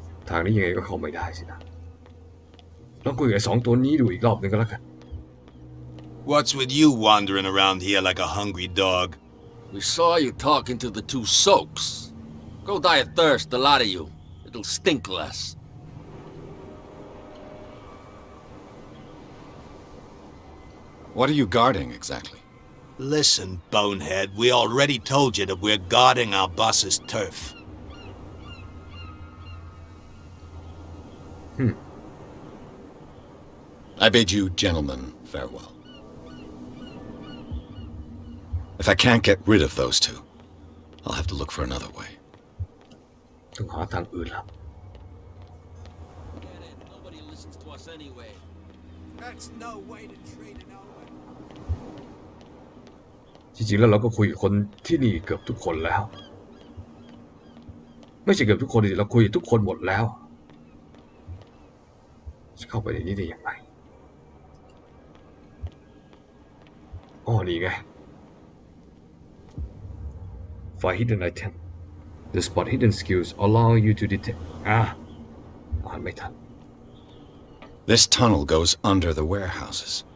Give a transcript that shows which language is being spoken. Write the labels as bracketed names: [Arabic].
[Thai] ทางนี้ยังไงก็เข้าไม่ได้สินะลองคุยกับ2 ตัวนี้ดูอีกรอบนึงก็แล้วกัน [English] What's with you wandering around here like a hungry dog? We saw you talking to the 2 soaks. Go die of thirst, the lot of you. It'll stink less. What are you guarding exactly? Listen, bonehead, we already told you that we're guarding our boss's turf. I bid you gentlemen farewell. If I can't get rid of those 2, I'll have to look for another way. [Thai] ต้องหาทางอื่นแล้ว [English] Nobody listens to us anyway. That's no way to treat an old [Thai] จริงๆแล้วเราก็คุยกับคนที่นี่เกือบทุกคนแล้วไม่ใช่เกือบทุกคนดิเราคุยกับทุกคนหมดแล้วจะเข้าไปในนี้ได้ยังไงอ๋อนี่ไง [English] Find hidden item The spot hidden skills allow you to detect [Thai] อ่านไม่ทัน [English] This tunnel goes under the warehouses.